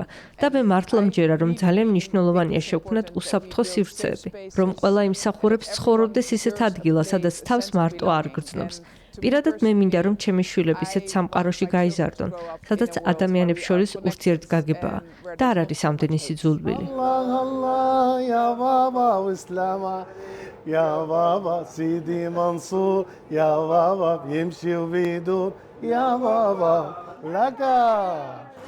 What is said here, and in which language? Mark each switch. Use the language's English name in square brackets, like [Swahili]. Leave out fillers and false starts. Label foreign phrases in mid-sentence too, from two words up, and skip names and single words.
[Georgian] და მე მართლა მჯერა, რომ ძალიან მნიშვნელოვანია შევქმნათ უსაფრთხო სივრცეები, რომ ყველა იმსახურებს ცხოვრობდეს ისეთ ადგილას, სადაც თავს მარტო არ გრძნობს. პირადად მე მინდა, რომ ჩემი შვილები ისეთ სამყაროში გაიზარდონ, სადაც ადამიანებს შორის ურთიერთგაგებაა და არ არის ამდენი სიძულვილი. [Turkish] Ya baba Sidi Mansur, ya baba Yemşil Vidur, ya baba Laka.